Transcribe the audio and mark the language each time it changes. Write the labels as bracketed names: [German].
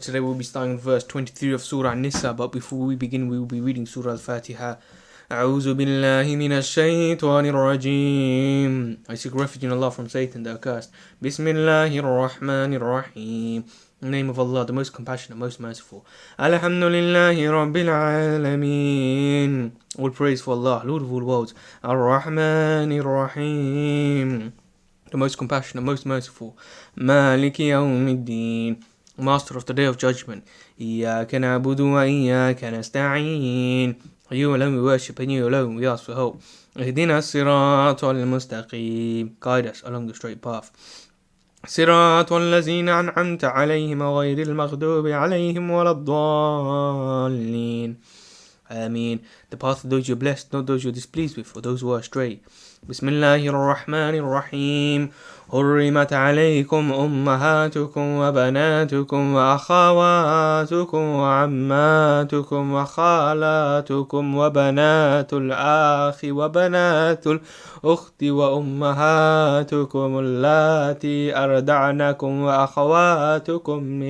[English] Today we'll be starting with verse 23 of Surah An-Nisa, but before we begin we will be reading Surah Al-Fatiha. [Arabic] أعوذ بالله من الشيطان الرجيم. [English] I seek refuge in Allah from Satan the accursed. [Arabic] Bismillahir Rahmanir Rahim. [English] In the name of Allah, the most compassionate, most merciful. [Arabic] Alhamdulillahi Rabbil Alameen. [English] All praise for Allah, Lord of all worlds. [Arabic] Ar-Rahmanir Rahim, [English] the most compassionate, most merciful. [Arabic] Maliki yawmiddin, [English] master of the day of judgment. [Arabic] Iyyaka na'budu wa iyyaka nasta'een. [English] You alone we worship and you alone we ask for help. [Arabic] Ihdina as-siratal mustaqim, [English] guide us along the straight path. [Arabic] صراط الذين أنعمت عليهم غير المغضوب عليهم ولا الضالين. Ameen. [English] The path of those you're blessed, not those you're displeased with, or those who are astray. [Arabic] Bismillahir Rahmanir Rahim. حرمت عليكم أمهاتكم وبناتكم وأخواتكم وعماتكم وخالاتكم وبنات الأخ وبنات الأخت وأمهاتكم اللاتي أرضعنكم وأخواتكم